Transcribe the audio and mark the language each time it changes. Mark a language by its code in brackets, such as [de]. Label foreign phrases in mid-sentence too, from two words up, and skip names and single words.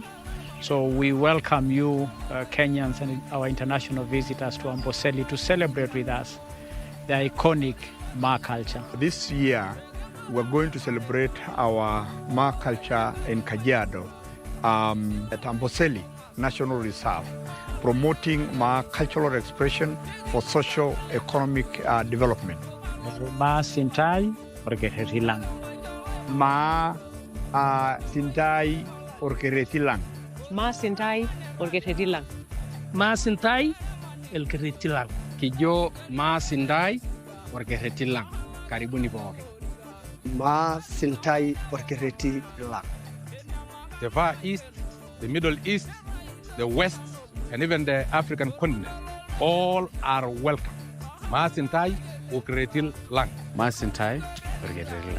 [en] So we welcome you, Kenyans and our international visitors to Amboseli to celebrate with us the iconic Maa culture. This year, we're going to celebrate our Maa culture in Kajiado at Amboseli National Reserve, promoting Maa cultural expression for socio-economic development. [mas] Maa Sintai Orgeretilang. Maa Sintai Orgeretilang. Maa Sintai Orgeretilang. Maa Sintai Orgeretilang. Kijo Maa Sintai Orgeretilang. [sw] Karibuni wote. [mas] Maa Sintai Orgeretilang. [en] The Far East, the Middle East, the West, and even the African continent, all are welcome. [mas] Maa Sintai Orgeretilang. Maa Sintai Orgeretilang.